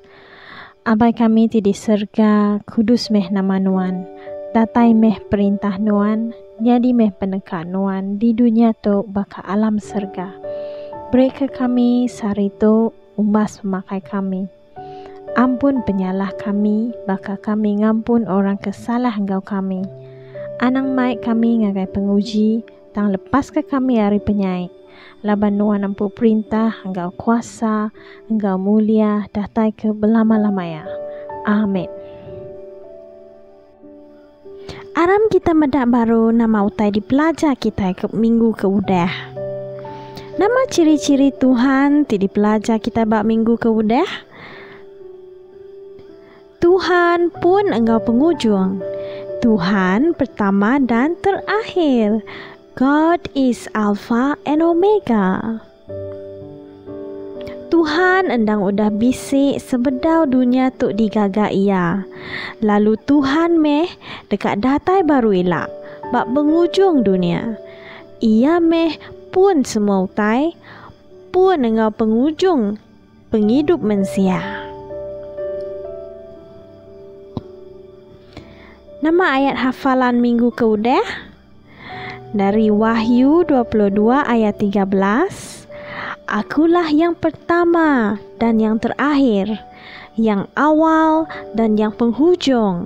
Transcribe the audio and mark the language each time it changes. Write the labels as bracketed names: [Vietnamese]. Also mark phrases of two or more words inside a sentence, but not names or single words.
[Iban] Abai kami di surga, kudus meh nama Nuan, datai meh perintah Nuan, jadi meh penekan Nuan di dunia tu baka alam surga. Beri ke kami sarito umbas pemakai kami. Ampun penyalah kami, baka kami ngampun orang kesalah engkau kami. Anang maik kami ngagai penguji, tang lepas ke kami hari penyai. Laban Nuan ampu perintah, engkau kuasa, engkau mulia, datai ke belama-lamanya. Amin. Aram kita medak baru nama utai di pelajar kita ke minggu ke udah. Nama ciri-ciri Tuhan di pelajar kita bak minggu ke udah. Tuhan pun engkau penghujung. [Malay] Tuhan pertama dan terakhir. [English] God is Alpha and Omega. [Iban] Tuhan endang udah bisik sebedau dunia tu digaga ia. Lalu Tuhan meh dekat datai baru elak bak penghujung dunia. Ia meh pun semua utai pun engau penghujung penghidup manusia. Nama ayat hafalan minggu keudah dari Wahyu 22 ayat 13. [Malay] Akulah yang pertama dan yang terakhir, yang awal dan yang penghujung.